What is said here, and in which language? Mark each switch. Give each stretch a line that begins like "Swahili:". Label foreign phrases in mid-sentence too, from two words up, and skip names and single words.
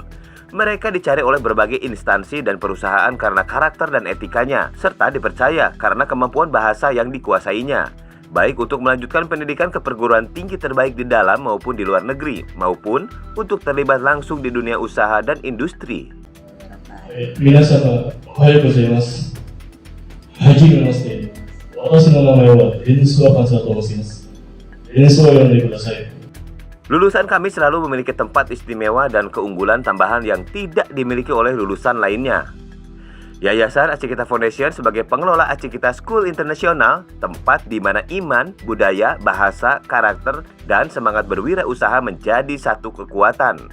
Indonesian: Mereka dicari oleh berbagai instansi dan perusahaan karena karakter dan etikanya, serta dipercaya karena kemampuan bahasa yang dikuasainya, baik untuk melanjutkan pendidikan ke perguruan tinggi terbaik di dalam maupun di luar negeri, maupun untuk terlibat langsung di dunia usaha dan industri.
Japanese: 皆様、おはようございます。はじめまして。私の名前はエンスワカンサと申します。エンスワ呼んでください。
Indonesian: Lulusan kami selalu memiliki tempat istimewa dan keunggulan tambahan yang tidak dimiliki oleh lulusan lainnya. Yayasan Acikita Foundation sebagai pengelola Acikita School International, tempat di mana iman, budaya, bahasa, karakter, dan semangat berwirausaha menjadi satu kekuatan.